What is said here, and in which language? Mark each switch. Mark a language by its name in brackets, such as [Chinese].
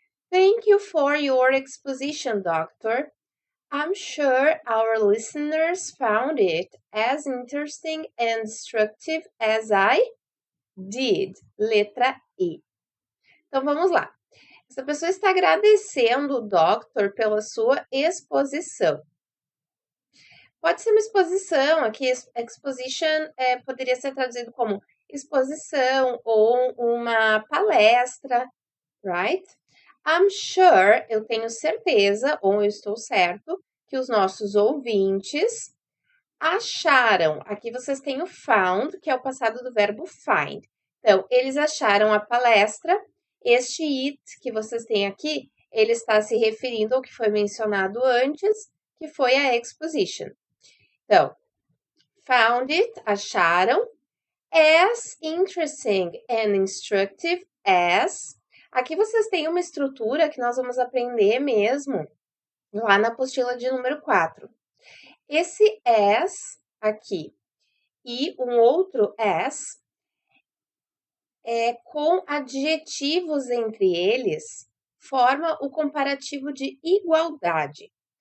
[English] Thank you for your exposition, doctor. I'm sure our listeners found it as interesting and instructive as I did. [Portuguese] Letra E. Então, vamos lá. Essa pessoa está agradecendo o doctor pela sua exposição. Pode ser uma exposição, aqui exposition poderia ser traduzido como exposição ou uma palestra, [English] right? I'm sure, [Portuguese] eu tenho certeza, ou eu estou certo, que os nossos ouvintes acharam. Aqui vocês têm o found, que é o passado do verbo find. Então, eles acharam a palestra. Este it que vocês têm aqui, ele está se referindo ao que foi mencionado antes, que foi a exposition. [English] Então, found it, acharam, as interesting and instructive as. [Portuguese] Aqui vocês têm uma estrutura que nós vamos aprender mesmo lá na apostila de número 4. Esse as aqui e um outro as, com adjetivos entre eles, forma o comparativo de igualdade.